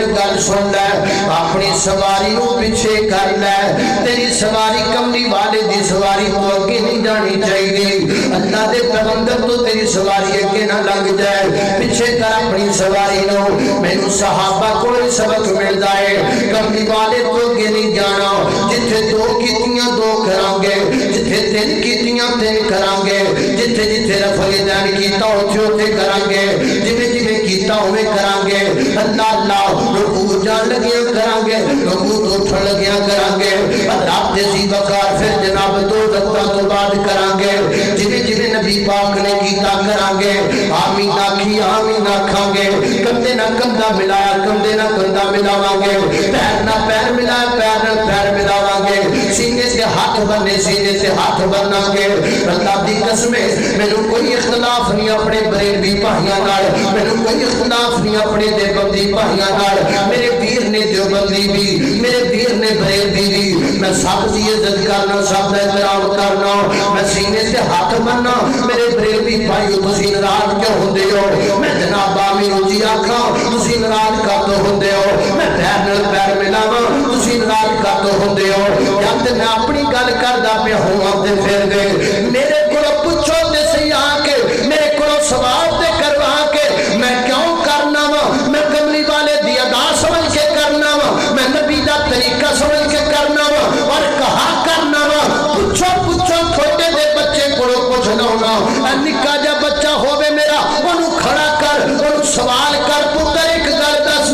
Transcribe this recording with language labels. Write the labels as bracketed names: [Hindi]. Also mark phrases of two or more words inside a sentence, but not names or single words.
[Punjabi] گل سن لے اپنی سواری نو پیچھے کر لے تیری سواری کملی والے دی سواری تو اگے نہیں جانی چاہیے اللہ دے پیغمبر تو تیری سواری اگے نہ لگ جائے پیچھے کر اپنی سواری نو مینوں صحابہ کو سبق ملدا ہے کملی والے تو اگے نہیں جانا جتھے دو کیتیاں دو کران گے جتھے تین کیتیاں تین کران گے جتھے جتھے رفع دین کیتا اوتھے اوتھے کران گے جویں جویں کیتا اوویں کران گے اللہ اللہ رکوع جان لگیاں کران گے رکوع تو اٹھن لگیاں کران گے رات دے سی وقار پھر جناب دو رکعتاں تو بعد کران گے جویں جویں نبی پاک نے کیتا کران گے آمین آکھی آمین آکھاں گے کندھے نہ کندھا ملایا کندھے نہ کندھا ملاواں گے پیر نہ پیر ملایا پیر نہ پیر ملاواں گے سینے سے ہاتھ بننے سینے سے ہاتھ بننا گے اللہ دی قسم مینوں کوئی اختلاف نہیں اپنے بریلوی بھائیاں نال مینوں کوئی اختلاف نہیں اپنے دیوبندی بھائیاں نال میرے پیر نے دیوبندی بھی میرے پیر نے بریلوی بھی میں سب دی عزت کرنا سب دا احترام کرنا میں سینے سے ہاتھ بننا میرے بریلوی بھائیو تسی ناراض کیوں ہوندے ہو میں جناب آمین جی آکھاں تسی ناراض کاتوں ہوندے ہو میں پیر نال پیر ملاواں تسی ناراض کاتوں ہوندے ہو یا تے میں اپنی گل کردا پیا ہوں تے پھر گئے میرے کولوں پوچھو تے صحیح آ کے میرے کولوں سوال تے کروا کے میں کیوں کرنا وا میں کملی والے دی ادا سمجھ کے کرنا وا میں نبی دا طریقہ سمجھ کے کرنا وا اور کہا کرنا وا پوچھو پوچھو چھوٹے دے بچے کولوں پوچھنا ہونا نکا جا بچہ ہووے میرا اونوں کھڑا کر اونوں سوال کر پتر ایک گل دس